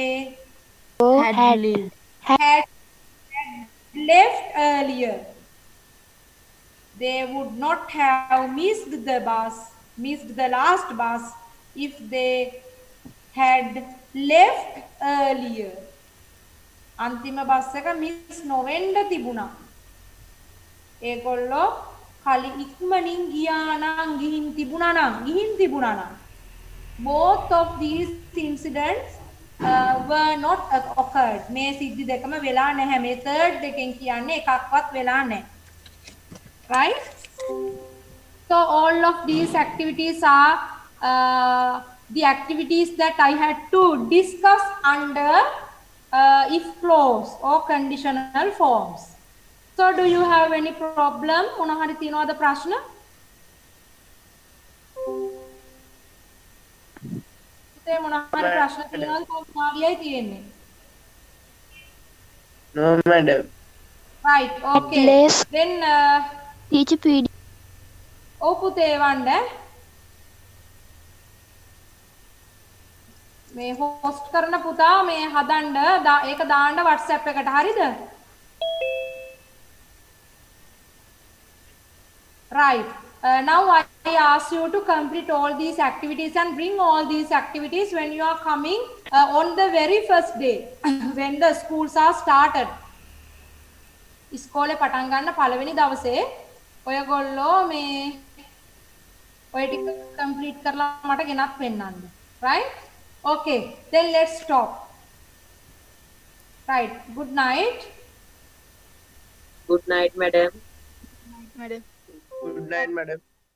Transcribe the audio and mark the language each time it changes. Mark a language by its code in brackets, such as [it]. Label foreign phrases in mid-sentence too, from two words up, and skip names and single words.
[en] Had lived. had left earlier. They would not have missed the last bus if they had left earlier. [si] අන්තිම බස් එක මිස් නොවෙන්න තිබුණා. ඒගොල්ලෝ කලින් ඉක්මනින් ගියා නම් ගිහින් තිබුණා නම් [en] both of these incidents were not occurred. [si] මේ සිද්ධි දෙකම වෙලා නැහැ. මේ third එකෙන් කියන්නේ එකක්වත් වෙලා නැහැ. [en] Right? So all of these activities are the activities that I had to discuss under if clause or conditional forms. So do you have any problem? [si] මොන හරි තියනවද ප්‍රශ්න? පුතේ මොන හරි ප්‍රශ්න තියනවද? කොහොමදයි තියෙන්නේ? [en] No, madam. Right. Okay. least Then teacher PD [si] ඔව් පුතේ වණ්ඩ මේ host කරන පුතා මේ හදන්න ඒක දාන්න WhatsApp එකට හරිද? [en] Right. Now I ask you to complete all these activities and bring all these activities when you are coming on the very first day when the schools are started. [si] ඉස්කෝලේ පටන් ගන්න පළවෙනි දවසේ ඔයගොල්ලෝ මේ ඔය ටික complete කරලා මට ගෙනත් පෙන්නන්න. [en] Right? Okay. Then let's stop. Right. Good night. Good night, madam. Good night, madam.